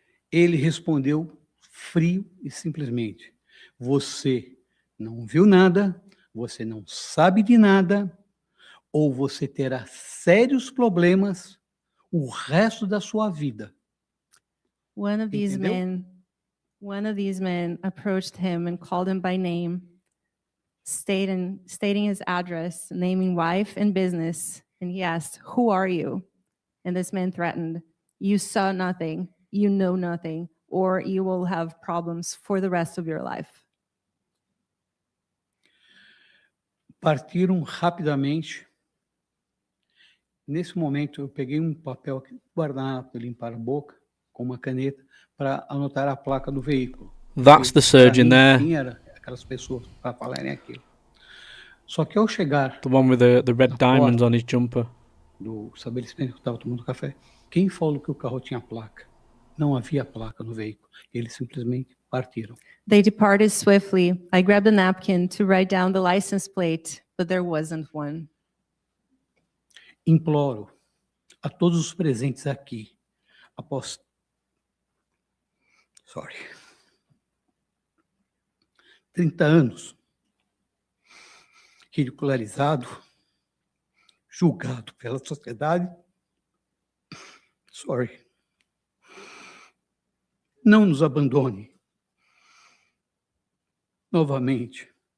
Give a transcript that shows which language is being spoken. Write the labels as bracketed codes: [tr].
[pt] Ele respondeu frio e simplesmente, você não viu nada, você não sabe de nada, ou você terá sérios problemas o resto da sua vida. [en] One of these men approached him and called him by name, stating his address, naming wife and business, and he asked, "Who are you?" And this man threatened, "You saw nothing, you know nothing, or you will have problems for the rest of your life." [pt] Partiram rapidamente. Nesse momento, eu peguei um papel aqui, guardanapo, limpar a boca, com uma caneta, para anotar a placa do veículo. [en] That's the surgeon there. [pt] Quem eram aquelas pessoas para falarem aquilo. Só que ao chegar... [en] The one with the red diamonds on his jumper. [pt] Do estabelecimento que eu estava tomando café, quem falou que o carro tinha placa? Não havia placa no veículo. Eles simplesmente partiram. [en] They departed swiftly. I grabbed a napkin to write down the license plate, but there wasn't one. [pt] Imploro a todos os presentes aqui, após 30 anos, ridicularizado, julgado pela sociedade, não nos abandone novamente.